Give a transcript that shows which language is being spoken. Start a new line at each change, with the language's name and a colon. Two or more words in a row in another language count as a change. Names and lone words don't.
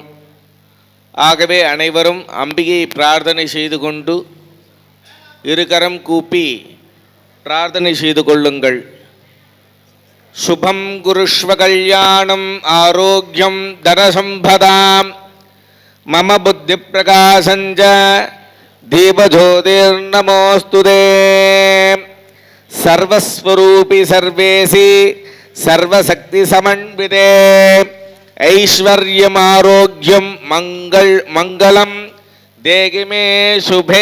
Tamil: ஆகவே அனைவரும் அம்பிகையை பிரார்த்தனை செய்து கொண்டு இருகரம் கூப்பி பிரார்த்தனை செய்து கொள்ளுங்கள்.
Sanskrit: शुभं कुरुष्व कल्याणम् आरोग्यं धनसम्पदाम् मम बुद्धि प्रकाशञ्च दीपज्योतिर्नमोस्तुते. सर्वस्वरूपी सर्वेसी सर्वशक्ति समन्विते ऐश्वर्यमारोग्यं मंगलम देहि मे शुभे.